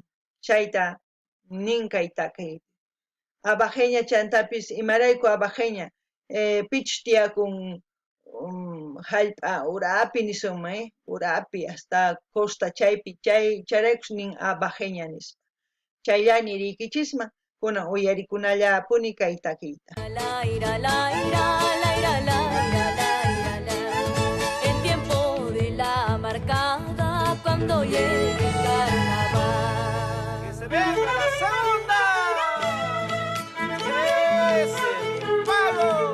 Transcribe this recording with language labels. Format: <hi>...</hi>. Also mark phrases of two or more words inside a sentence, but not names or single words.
<qu>Chayta ninkayta kay abajeña chantapis imarayku abajeña pichus tiyakun hallp'a urapi nisunman, urapi</qu> <es>hasta costa</es> <qu>chaypi chayraykus nin abajeña nispa. Chayllani riykichisma kunan uyarikunallapuni kay takiyta.</qu> <es>En tiempo de la marcada cuando llegue el carnaval. ¡Que se venga la segunda! ¡Ese palo!</es>